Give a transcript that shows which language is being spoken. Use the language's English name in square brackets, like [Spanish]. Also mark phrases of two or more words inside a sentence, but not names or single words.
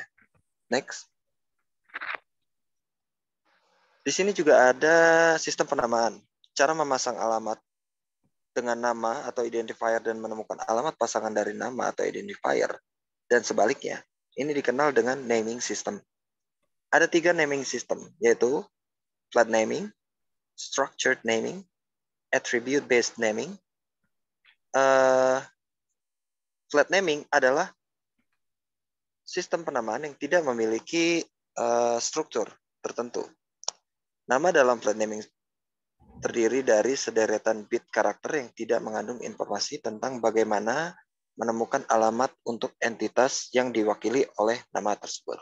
[Indonesian] Next. Di sini juga ada sistem penamaan. Cara memasang alamat dengan nama atau identifier dan menemukan alamat pasangan dari nama atau identifier dan sebaliknya. Ini dikenal dengan [English] naming system. [Indonesian] Ada 3 [English] naming system, [Indonesian] yaitu [English] flat naming, structured naming, attribute-based naming. Flat naming [Indonesian] adalah sistem penamaan yang tidak memiliki struktur tertentu. Nama dalam [English] flat naming [Indonesian] terdiri dari sederetan bit karakter yang tidak mengandung informasi tentang bagaimana menemukan alamat untuk entitas yang diwakili oleh nama tersebut.